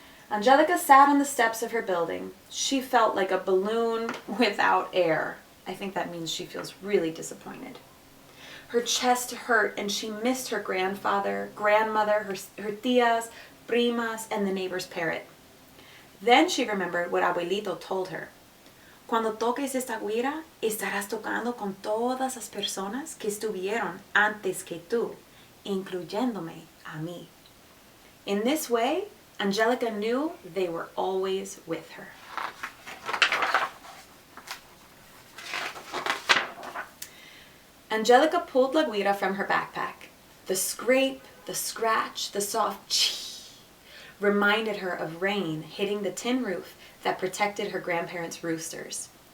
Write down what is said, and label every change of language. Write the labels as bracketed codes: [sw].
[en] Angelica sat on the steps of her building. She felt like a balloon without air. I think that means she feels really disappointed. Her chest hurt and she missed her grandfather, grandmother, her [es] tias, primas, [en] and the neighbor's parrot. Then she remembered what Abuelito told her. [es] Cuando toques esta guira, estarás tocando con todas las personas que estuvieron antes que tú, incluyéndome a mí. [en] In this way, Angelica knew they were always with her. Angelica pulled la guira from her backpack. The scrape, the scratch, the soft chee reminded her of rain hitting the tin roof that protected her grandparents' roosters.